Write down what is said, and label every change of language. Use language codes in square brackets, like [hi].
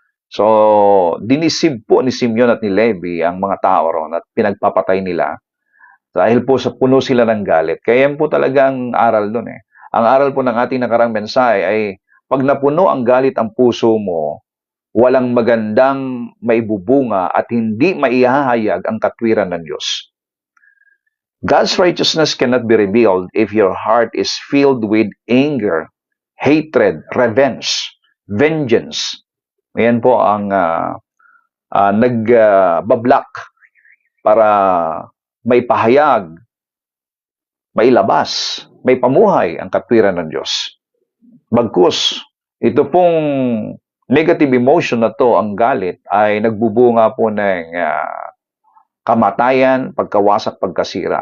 [tl] So, dinisib po ni Simeon at ni Levi ang mga tao ron at pinagpapatay nila dahil po sa puno sila ng galit. Kaya yan po talaga ang aral doon Ang aral po ng ating nakarang mensahe ay pag napuno ang galit ang puso mo, walang magandang maibubunga at hindi maihahayag ang katwiran ng Diyos. [en] God's righteousness cannot be revealed if your heart is filled with anger, hatred, revenge, vengeance. [tl] Ayan po ang nagbablock para may pahayag, may labas, may pamuhay ang katwiran ng Diyos. Bagkus, ito pong negative emotion na to, ang galit, ay nagbubunga po ng kamatayan, pagkawasak, pagkasira.